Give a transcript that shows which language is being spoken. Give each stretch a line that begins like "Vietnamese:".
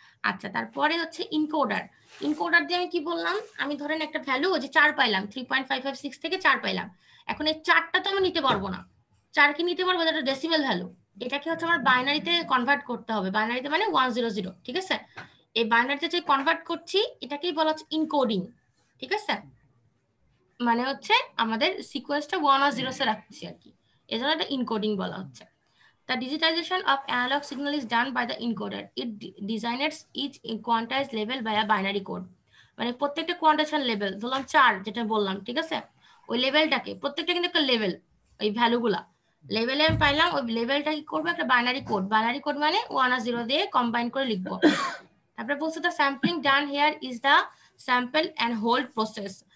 Bangla: আচ্ছা, তারপরে হচ্ছে ইনকোডার। ইনকোডার দিয়ে আমি কি বললাম, আমি ধরেন একটা ভ্যালু ওই যে 4 পাইলাম, 3.556 থেকে 4 পাইলাম, এখন এই 4টা তো আমি নিতে পারবো না, 4 কি নিতে পারবো, এটা ডেসিমেল ভ্যালু, এটাকে হচ্ছে আমার বাইনারিতে কনভার্ট করতে হবে, বাইনারিতে মানে 100, ঠিক আছে। এই বাইনারিতে যে কনভার্ট করছি এটাকেই বলা হচ্ছে ইনকোডিং, ঠিক আছে, মানে হচ্ছে আমাদের সিকোয়েন্সটা 1 আর 0 এ রাখছি আর কি, এজন্য এটা ইনকোডিং বলা হচ্ছে।
English: The digitization of analog signal is done by the encoder. It designates each quantized level by a binary code.
Bangla: মানে প্রত্যেকটা কোয়ান্টাইজেশন লেভেল, ধরলাম 4 যেটা বললাম, ঠিক আছে, ওই লেভেলটাকে প্রত্যেকটা কিন্তু একটা লেভেল, ওই ভ্যালুগুলা লেভেলে আমি পাইলাম, ওই লেভেলটা কি করবো, একটা বাইনারি কোড মানে 1 আর 0 দিয়ে কম্বাইন করে লিখবো। তারপরে বলছে
English: The sampling done here is the sample and hold process.